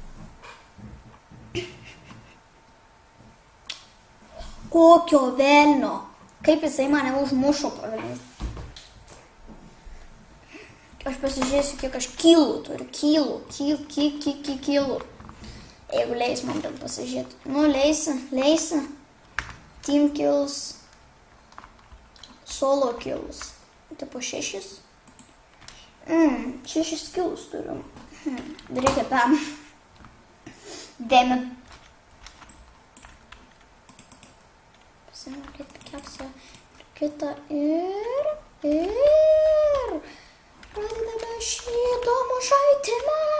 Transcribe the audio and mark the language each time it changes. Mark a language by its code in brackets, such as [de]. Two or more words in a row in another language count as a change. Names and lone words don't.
[lt] Kokio velnio? Kaip jisai mane užmušo pagaliau? Aš pasižiūrėsiu, kiek aš kilų turiu. Kilų. Jeigu leis man bent pasižiūrėti. Nu, leisi. [en] Team kills. Solo kills. [lt] Tai po 6. 6 kills turiu. Reikia pam. [en] Damn it. [lt] Pasimokėt pikeksą ir kitą ir pradedame šį įdomų žaidimą.